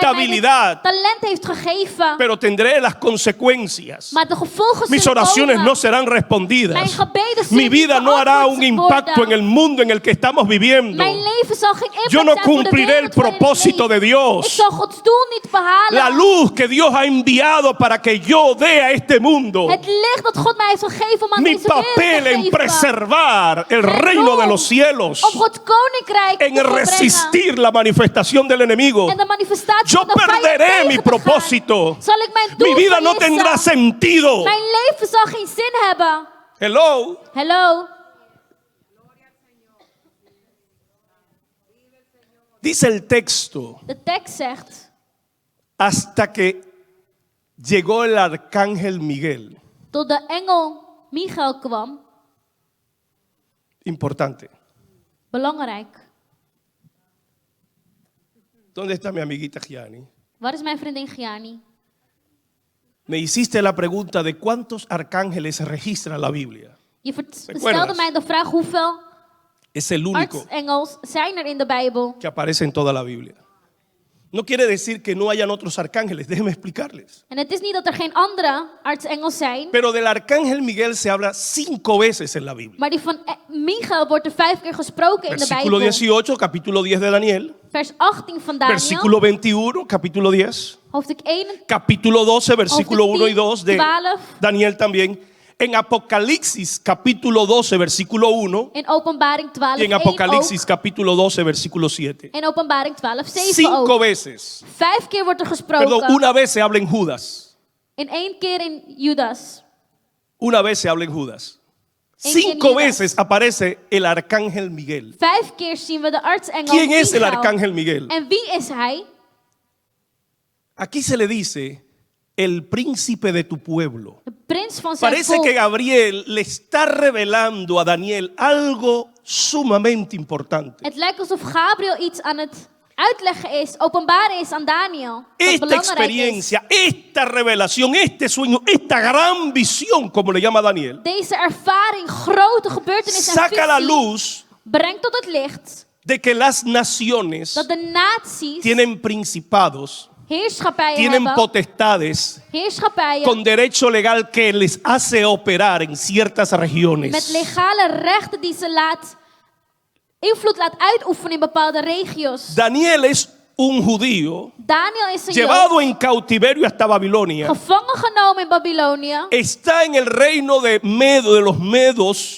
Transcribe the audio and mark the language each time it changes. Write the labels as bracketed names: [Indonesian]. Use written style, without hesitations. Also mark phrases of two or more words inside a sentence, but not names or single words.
[Spanish] Estabilidad. [Dutch] dit talent heeft gegeven. [Spanish] Pero tendré las consecuencias. [Dutch] Maar de gevolgen [Spanish] Mis [Dutch] zullen [Spanish] oraciones [Dutch] komen. [Spanish] no serán respondidas. [Dutch] Mijn gebeden zullen [Spanish] Mi vida [Dutch] niet [Spanish] no hará un [Dutch] beantwoord [Spanish] impacto en [Dutch] worden. [Spanish] el mundo en el que estamos viviendo. [Dutch] Mijn leven zal geen impact [Spanish] Yo no [Dutch] zijn voor de [Spanish] cumpliré el [Dutch] wereld waarin ik [Spanish] propósito [Dutch] leef. [Spanish] de Dios. [Dutch] Ik zal Gods doel niet behalen. [Spanish] La luz que Dios ha enviado para que yo dé a este mundo. [Dutch] Het licht dat God mij heeft gegeven om aan [Spanish] Mi [Dutch] deze wereld [Spanish] papel [Dutch] te [Spanish] en [Dutch] geven. [Spanish] preservar el [Dutch] Mijn [Spanish] reino de [Dutch] rol [Spanish] los cielos. [Dutch] om Gods koninkrijk [Spanish] En [Dutch] te volbrengen. [Spanish] resistir la manifestación del enemigo. [Dutch] En de manifestatie [Spanish] Yo [Dutch] van de vijand [Spanish] perderé [Dutch] tegen [Spanish] mi [Dutch] te [Spanish] propósito. [Dutch] gaan. Zal ik mijn doel [Spanish] Mi vida no [Dutch] verliezen. [Spanish] tendrá sentido. [Dutch] Mijn leven zal geen zin hebben. Hello. Hello. [Spanish] Dice el texto, [Dutch] De tekst zegt, [Spanish] hasta que llegó el arcángel Miguel. [Dutch] tot de engel Michael kwam. [Spanish] Importante. [Dutch] Belangrijk. [Spanish] ¿Dónde está mi amiguita Gianni? [Dutch] Waar is mijn vriendin Gianni? [Spanish] Me hiciste la pregunta de cuántos arcángeles registra la Biblia. [Dutch] Je [Spanish] ¿Recuerdas? [Dutch] stelde mij de vraag hoeveel [Spanish] Es el único [Dutch] artsengels zijn er in de Bijbel. [Spanish] que aparece en toda la Biblia. No quiere decir que no hayan otros arcángeles, déjenme explicarles. [Dutch] En het is niet dat er geen andere artsengels zijn, [Spanish] Pero del arcángel Miguel se habla 5 veces en la Biblia. [Dutch] maar die van Michael wordt er 5 keer gesproken in de [Spanish] Versículo [Dutch] Bijbel. [Spanish] 18, capítulo 10 de Daniel. [Dutch] Vers 18 van Daniel, [Spanish] Versículo 21, capítulo 10. [Dutch] hoofdstuk 1, [Spanish] Capítulo 12, versículo 1 y 2 de [Dutch] 12. [Spanish] Daniel también. En Apocalipsis, capítulo 12, versículo 1. [Dutch] in Openbaring 12, [Spanish] Y en [Dutch] 1 [Spanish] Apocalipsis, [Dutch] ook. [Spanish] capítulo 12, versículo 7. [Dutch] En Openbaring 12, 7 [Spanish] 5 [Dutch] ook. [Spanish] veces. [Dutch] 5 keer wordt er gesproken. [Spanish] Perdón, una vez se habla en Judas. [Dutch] In 1 keer in Judas. [Spanish] Una vez se habla en Judas. En que 5 Judas. veces aparece el arcángel Miguel. [Dutch] 5 keer zien we de artsengel [Spanish] ¿Quién es el [Dutch] Michael. [Spanish] arcángel Miguel? [Dutch] En wie is hij? [Spanish] Aquí se le dice el príncipe de tu pueblo. [Dutch] De prins van zijn [Spanish] Parece [Dutch] volk. [Spanish] que Gabriel le está revelando a Daniel algo sumamente importante. [Dutch] Het lijkt alsof Gabriel iets aan het uitleggen is, openbaren is aan Daniel. Dat [Spanish] Esta [Dutch] belangrijk is. [Spanish] experiencia, esta revelación, este sueño, esta gran visión, como le llama Daniel, [Dutch] Deze ervaring, grote gebeurtenis en [Spanish] saca la [Dutch] visie [Spanish] luz [Dutch] brengt tot het licht [Spanish] de que las naciones [Dutch] dat de naties [Spanish] tienen principados [Dutch] heerschappijen [Spanish] tienen [Dutch] hebben. [Spanish] potestades [Dutch] Heerschappijen [Spanish] con derecho legal que les hace operar en ciertas [Dutch] met [Spanish] regiones. [Dutch] legale rechten die ze invloed laat uitoefenen in bepaalde regio's. [Spanish] Daniel es un judío [Dutch] Daniel is een Jood, [Spanish] llevado en cautiverio hasta Babilonia. [Dutch] gevangen genomen in Babylonië. [Spanish] Está en el reino de los medos,